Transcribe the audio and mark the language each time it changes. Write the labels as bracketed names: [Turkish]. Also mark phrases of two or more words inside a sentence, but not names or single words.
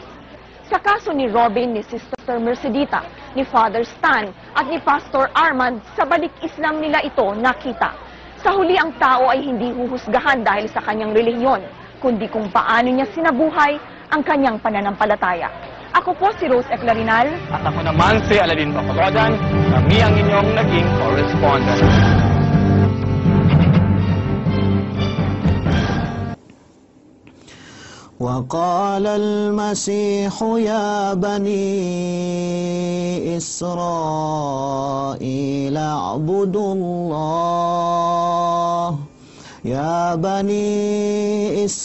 [Filipino] Sa kaso ni Robin, ni Sister Mercedita, ni Father Stan at ni Pastor Armand, sa balik Islam nila ito nakita. Sa huli ang tao ay hindi huhusgahan dahil sa kanyang relihiyon, kundi kung paano niya sinabuhay ang kanyang pananampalataya. Ako po si Rose Eclarinal. At ako naman si Aladin Bacoloddan, kami ang inyong naging correspondent. [Arabic] وقال المسيح يا بني إسرائيل اعبدوا الله يا بني